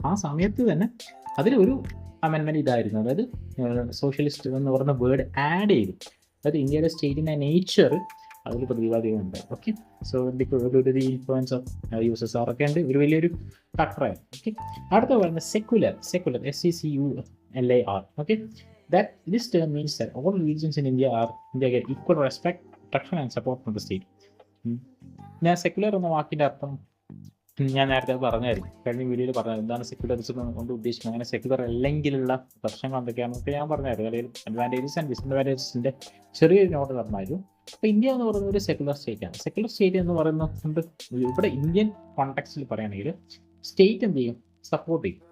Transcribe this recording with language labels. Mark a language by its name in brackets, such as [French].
[Malayalam] ആ സമയത്ത് തന്നെ അതിലൊരു അമെൻഡ്മെന്റ് ഇതായിരുന്നു, അതായത് സോഷ്യലിസ്റ്റ് എന്ന് പറയുന്ന വേർഡ് ആഡ് ചെയ്തു. അതായത് ഇന്ത്യയുടെ സ്റ്റേറ്റിൻ്റെ നേച്ചർ അതിൽ പ്രതിപാദിക്കുന്നുണ്ട്. Okay, [English] so the influence of [Malayalam] USSR ഒക്കെ ഉണ്ട്, ഒരു വലിയൊരു ഫാക്ടറായിരുന്നു. ഓക്കെ, അടുത്ത പറയുന്നത് secular, SECULAR. [English] Okay, that this term means that all religions in India get equal respect, protection and support from the state. [Malayalam] ഞാൻ സെക്യുലർ എന്ന വാക്കിൻ്റെ അർത്ഥം ഞാൻ നേരത്തെ പറഞ്ഞായിരുന്നു, കഴിഞ്ഞ വീഡിയോയിൽ പറഞ്ഞത് എന്താണ് സെക്യുലറിസം കൊണ്ട് ഉദ്ദേശിക്കുന്നത്, അങ്ങനെ സെക്യുലർ അല്ലെങ്കിലുള്ള പ്രശ്നങ്ങൾ എന്തൊക്കെയാണെന്നൊക്കെ ഞാൻ പറഞ്ഞായിരുന്നു. അല്ലെങ്കിൽ അഡ്വാൻറ്റേജസ് ആൻഡ് ഡിസഡ്വാൻറ്റേജസിൻ്റെ ചെറിയൊരു നോട്ട് തന്നായിരുന്നു. അപ്പോൾ ഇന്ത്യ എന്ന് പറയുന്നത് ഒരു സെക്യുലർ സ്റ്റേറ്റാണ്. സെക്യുലർ സ്റ്റേറ്റ് എന്ന് പറയുന്നത് ഇവിടെ ഇന്ത്യൻ കോണ്ടെക്സ്റ്റിൽ പറയുകയാണെങ്കിൽ സ്റ്റേറ്റ് എന്ത് ചെയ്യും, സപ്പോർട്ട് ചെയ്യും.